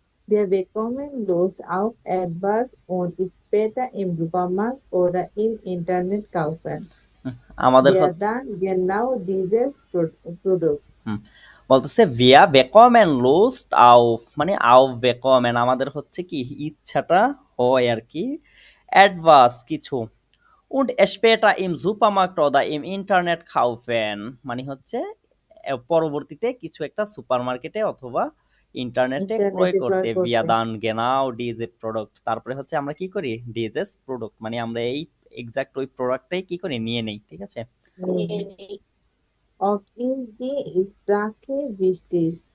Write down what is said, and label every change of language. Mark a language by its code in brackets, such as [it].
[de] Wir bekommen Lust auf etwas und später im Supermarkt oder im Internet kaufen. [bn] আমাদের [de] genau dieses Produkt. [bn] বলতেছে [de] wir bekommen Lust auf [bn] মানে [de] auf bekommen [bn] আমাদের হচ্ছে কি ইচ্ছাটা হয় আর কি etwas কিছু [de] und später im Supermarkt oder im Internet kaufen [bn] মানে হচ্ছে পরবর্তীতে কিছু একটা সুপারমার্কেটে অথবা ইন্টারনেটে ক্রয় করতে [de] via dann genau diese Produkt [bn] তারপরে হচ্ছে আমরা কি করি [de] dieses Produkt [bn] মানে আমরা এই এক্সাক্ট ওই প্রোডাক্টটাই কি করি নিয়ে নেই ঠিক আছে [de] Auch ist die Sprache wichtig.